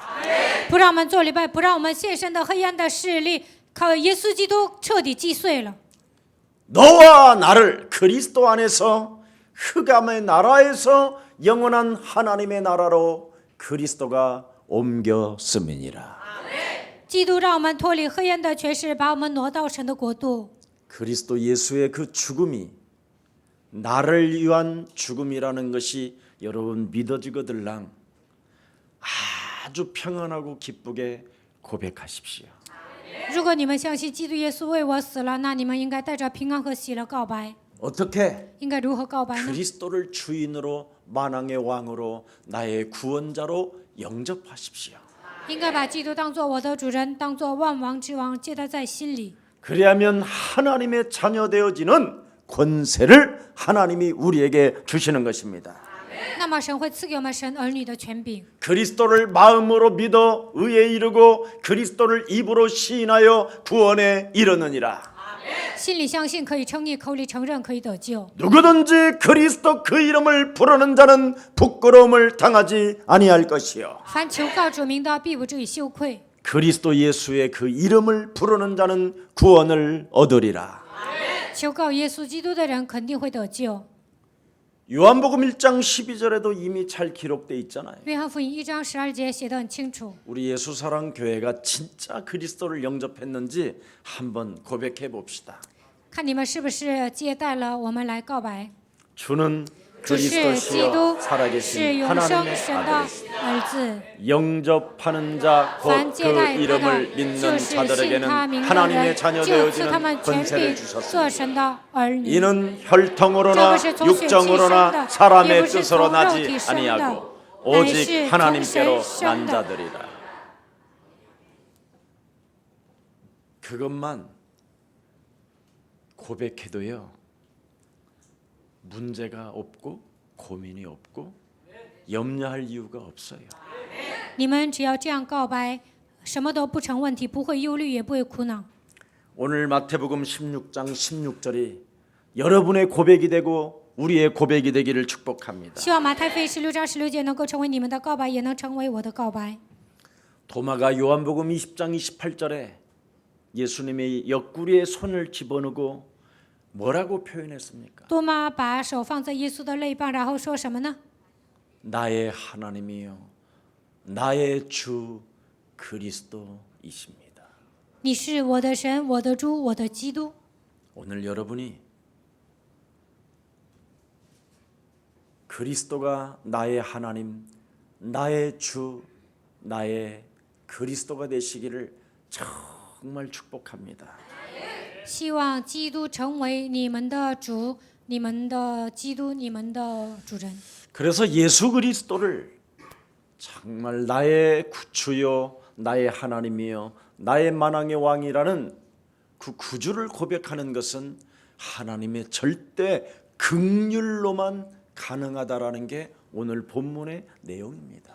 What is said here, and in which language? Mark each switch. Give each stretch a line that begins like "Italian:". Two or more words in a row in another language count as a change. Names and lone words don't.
Chinese: 不让我们做礼拜，不让我们献身的黑暗的势力，靠耶稣基督彻底击碎了。
Korean: 너와 나를 그리스도 안에서 흑암의 나라에서 영원한 하나님의 나라로 그리스도가 옮겼음이니라.
Chinese: 基督让我们脱离黑暗的权势，把我们挪到神的国度。
Korean: 그리스도 예수의 그 죽음이 나를 위한 죽음이라는 것이 여러분 믿어지거들랑 아주 평안하고 기쁘게 고백하십시오.
Chinese: 如果你们相信基督耶稣为我死了，那你们应该带着平安和喜乐告白。
Korean: 어떻게
Chinese: 应该如何告白呢？
Korean: 그리스도를 주인으로 만왕의 왕으로 나의 구원자로 영접하십시오.
Chinese: 应该把基督当作我的主人，当作万王之王，接待在心里。
Korean: 그래야면 하나님의 자녀 되어지는 권세를 하나님이 우리에게 주시는 것입니다.
Chinese: 那么神会赐给我们神儿女的权柄。
Korean: 그리스도를 마음으로 믿어 의에 이르고 그리스도를 입으로 시인하여 구원에 이르느니라.
Chinese: 心里相信可以称义，口里承认可以得救。
Korean: 누구든지 그리스도 그 이름을 부르는 자는 부끄러움을 당하지 아니할 것이요.
Chinese: 凡求告主名的，必不至于羞愧。
Korean: 그리스도 예수의 그 이름을 부르는 자는 구원을 얻으리라.
Chinese: 求告耶稣基督的人肯定会得救。
Korean: 요한복음 1장 12절에도 이미 잘 기록되어 있잖아요.
Chinese: 约翰福音1章12节写得很清楚。
Korean: 우리 예수사랑 교회가 진짜 그리스도를 영접했는지 한번 고백해 봅시다.
Chinese: 看你们是不是接待了我们来告白？
Korean: 주는
Chinese: 主是基督，
Korean: 그리스도시요
Chinese: 是
Korean: 살아계신
Chinese: 永生
Korean: 하나님의
Chinese: 神的
Korean: 아들이시다.
Chinese: 儿子。
Korean: 영접하는 자 곧
Chinese: 凡
Korean: 그
Chinese: 接待他
Korean: 이름을
Chinese: 的，
Korean: 믿는
Chinese: 就是信
Korean: 자들에게는
Chinese: 他名的
Korean: 하나님의
Chinese: 人，
Korean: 자녀
Chinese: 就赐他
Korean: 되어지는
Chinese: 们权
Korean: 권세를
Chinese: 柄，
Korean: 주셨습니다.
Chinese: 做神的儿女。
Korean: 이는 혈통으로나
Chinese: 这不是从血气生的，
Korean: 육정으로나
Chinese: 也
Korean: 사람의
Chinese: 不是
Korean: 뜻으로
Chinese: 从肉
Korean: 나지
Chinese: 体生的，
Korean: 아니하고
Chinese: 乃
Korean: 오직
Chinese: 是从
Korean: 하나님께로
Chinese: 神
Korean: 난
Chinese: 生的。
Korean: 자들이라. 그것만 고백해도요 문제가 없고 고민이 없고 염려할 이유가 없어요.
Chinese: 你们只要这样告白，什么都不成问题，不会忧虑，也不会苦恼。
Korean: 오늘 마태복음 16장 16절이 여러분의 고백이 되고 우리의 고백이 되기를 축복합니다.
Chinese: 希望马太福音16章16节能够成为你们的告白，也能成为我的告白。
Korean: 도마가 요한복음 20장 28절에 예수님의 옆구리에 손을 집어넣고 뭐라고 표현했습니까?
Chinese: 多妈把手放在耶稣的肋旁，然后说什么呢？
Korean: 나의 하나님이요 나의 주 그리스도이십니다.
Chinese: 你是我的神，我的主，我的基督。
Korean: 오늘 여러분이 그리스도가 나의 하나님, 나의 주, 나의 그리스도가 되시기를 정말 축복합니다.
Chinese: 希望基督成为你们的主，你们的基督，你们的主人。
Korean: 그래서 예수 그리스도를 정말 나의 구주요, 나의 하나님이요, 나의 만왕의 왕이라는 그 구주를 고백하는 것은 하나님의 절대 긍휼로만 가능하다라는 게 오늘 본문의 내용입니다.